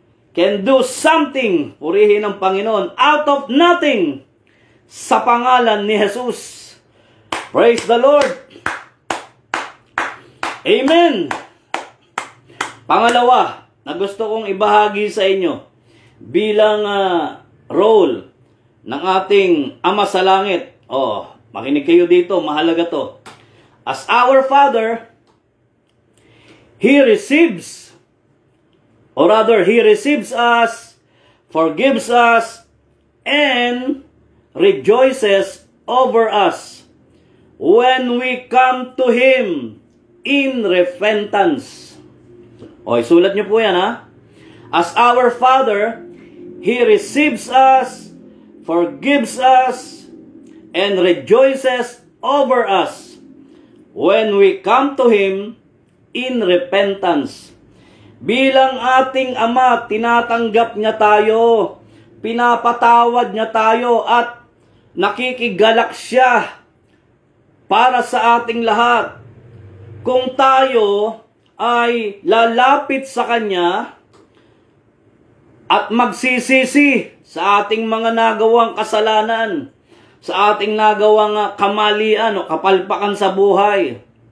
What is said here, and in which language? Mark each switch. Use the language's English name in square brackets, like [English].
[English] Can do something. [Filipino] Purihin ang Panginoon [English] out of nothing [Filipino] sa pangalan ni Jesus. [English] Praise the Lord. Amen. [Filipino] Pangalawa na gusto kong ibahagi sa inyo bilang role ng ating Ama sa langit. Makinig kayo dito, mahalaga to. [English] As our Father, He receives, or rather, He receives us, forgives us, and rejoices over us when we come to Him in repentance. [Filipino] Sulat niyo po yan, ha? [English] As our Father, He receives us, forgives us, and rejoices over us when we come to Him in repentance. [Filipino] Bilang ating Ama, tinatanggap niya tayo, pinapatawad niya tayo, at nakikigalak siya para sa ating lahat. Kung tayo ay lalapit sa Kanya at magsisisi sa ating mga nagawang kasalanan, sa ating nagawang kamalian o kapalpakan sa buhay.